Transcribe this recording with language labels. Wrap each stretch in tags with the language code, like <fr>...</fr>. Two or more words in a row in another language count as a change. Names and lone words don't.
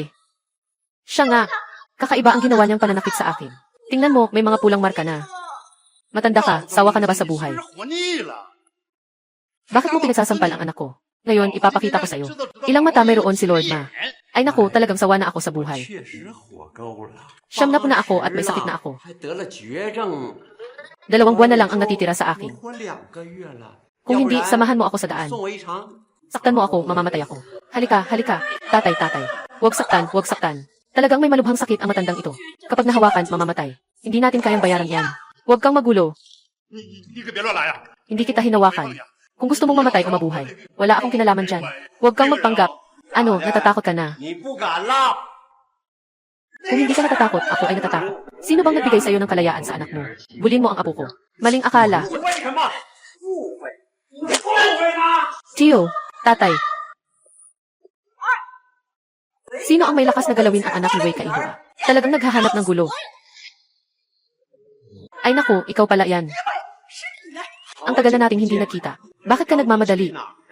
<tl>Siya nga. Kakaiba ang ginawa niyang pananakit sa akin. Tingnan mo, may mga pulang marka na. Matanda ka, sawa ka na ba sa buhay?</tl> <zh>活腻了。</zh> <tl>Bakit mo pinagsasampal ang anak ko? Ngayon, ipapakita ko sa'yo. Ilang mata mayroon si Lord Ma. Ay naku, talagang sawa na ako sa buhay.</tl> <zh>确实火够了，</zh> <tl>Siyam na po na ako at may sakit na ako.</tl> <zh>还得了绝症，</zh> <tl>2 buwan na lang ang natitira sa akin.</tl> <zh>活2个月了。</zh> <tl>Kung hindi, samahan mo ako sa daan.</tl> <zh>送我一场。</zh> <tl>Saktan mo ako, mamamatay ako. Halika. Tatay. Huwag saktan. Talagang may malubhang sakit ang matandang ito. Kapag nahawakan, mamamatay. Hindi natin kayang bayaran yan. Huwag kang magulo.</tl> <zh>你可别乱来呀！</zh> <tl>Hindi kita hinawakan. Kung gusto mong mamatay o mabuhay, wala akong kinalaman dyan. Huwag kang magpanggap. Ano, natatakot ka na?</tl> <zh>你不敢了。</zh> <tl>Kung hindi ka natatakot, ako ay natatakot. Sino bang nagbigay sa'yo ng kalayaan sa anak mo? Bulin mo ang apo ko. Maling akala.</tl> <zh>你为什么？误会？你后悔吗？</zh> <tl>Tio, tatay. Sino ang may lakas na galawin ang anak ni Wei Kaihua? Talagang naghahanap ng gulo. Ay naku, ikaw pala yan. Ang tagal na nating hindi nagkita. Bakit ka nagmamadali?</tl> <zh>哪儿啊？</zh>